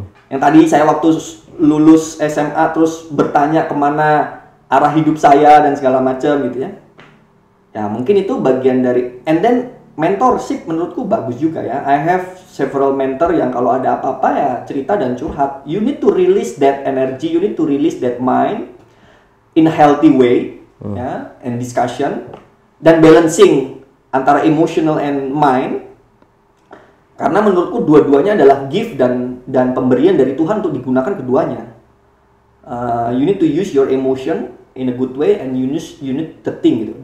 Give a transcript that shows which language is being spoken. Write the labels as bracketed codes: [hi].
[id] Yang tadi saya waktu lulus SMA terus bertanya kemana arah hidup saya dan segala macam gitu ya. Ya mungkin itu bagian dari, and then mentorship menurutku bagus juga ya. [en] I have several mentor [id] yang kalau ada apa-apa ya cerita dan curhat. [en] You need to release that energy, you need to release that mind in a healthy way, ya, and discussion [id] dan balancing antara [en] emotional and mind. [id] Karena menurutku dua-duanya adalah gift dan pemberian dari Tuhan untuk digunakan keduanya. [en] You need to use your emotion in a good way and you need to think gitu.